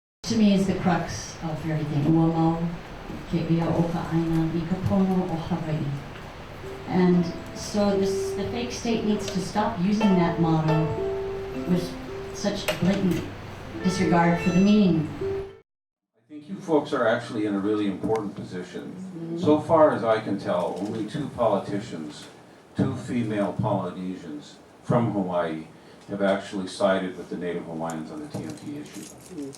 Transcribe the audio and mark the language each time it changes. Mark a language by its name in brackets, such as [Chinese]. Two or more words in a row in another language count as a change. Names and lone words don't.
[English] to me is the crux of everything. [Hawaiian] Ua mau, ke ia o ka aina, I ka pono o Hawai'i. [English] And so the fake state needs to stop using that motto with such blatant disregard for the meaning. I think you folks are actually in a really important position. So far as I can tell, only 2 politicians, 2 female Polynesians from Hawaii, have actually sided with the Native Hawaiians on the TMT issue.